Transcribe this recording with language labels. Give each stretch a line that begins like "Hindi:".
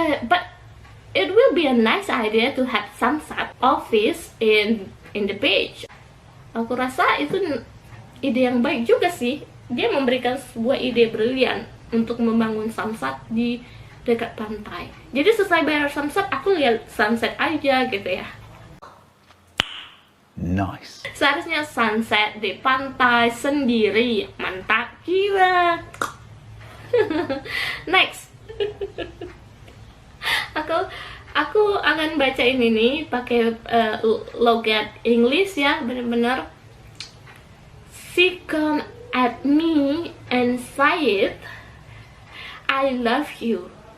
English: But it will be a nice idea to have sunset office in the beach.
Indonesian: Aku rasa itu ide yang baik juga sih. Dia memberikan sebuah ide brilian untuk membangun sunset di dekat pantai. Jadi selesai bayar sunset, aku lihat sunset aja gitu ya.
English: Nice.
Indonesian: Seharusnya sunset di pantai sendiri, mantap jiwa.
English: Next.
Indonesian: Aku akan bacain ini pakai logat English ya, benar-benar.
English: She come at me and say it, I love you.